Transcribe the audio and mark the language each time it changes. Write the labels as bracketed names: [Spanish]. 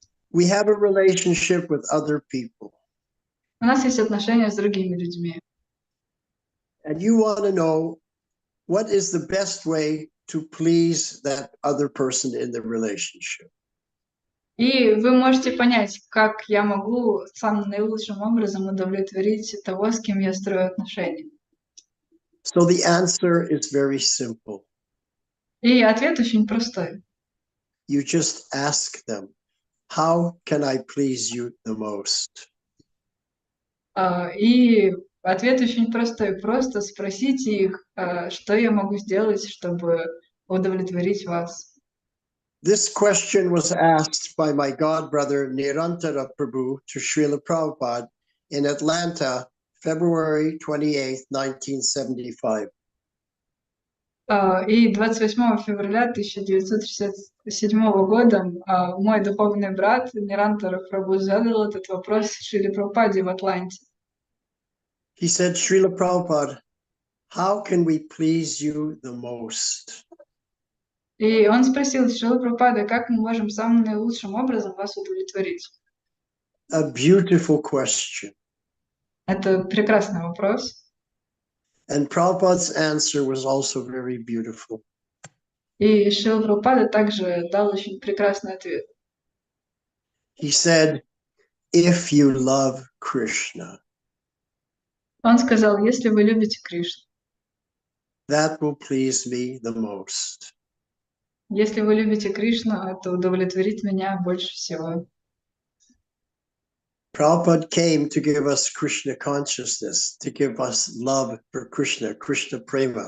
[English] We have a relationship with other people. [Russian] У нас есть отношения с другими людьми. [English] And you want to know what is the best way to please that other person in the relationship. [Russian] И вы можете понять, как я могу самым наилучшим образом удовлетворить того, с кем я строю отношения. [English] So the answer is very simple. [Russian] И ответ очень простой. [English] You just ask them, how can I please you the most? [Russian] И ответ очень простой. Просто спросите их, что я могу сделать, чтобы удовлетворить вас. [English] This question was asked by my godbrother Nirantara Prabhu to Srila Prabhupada in Atlanta, February 28, 1975. [Russian] И 28 февраля 1967 года мой духовный брат Нирантара Прабhu задал этот вопрос Шриле Прабхупаде в Атланте. [English] He said, Srila Prabhupada, how can we please you the most? [Russian] И он спросил Шрила Прабхупада, как мы можем самым наилучшим образом вас удовлетворить? [English] A beautiful question. [Russian] Это прекрасный вопрос. [English] And Prabhupada's answer was also very beautiful. [Russian] И Шрила Прабхупада также дал очень прекрасный ответ. [English] He said, if you love Krishna, [Russian] Он сказал, если вы любите Кришну, [English] that will please me the most. [Russian] если вы любите Кришну, это удовлетворит меня больше всего. [English] Prabhupada came to give us Krishna consciousness, to give us love for Krishna, Krishna prema.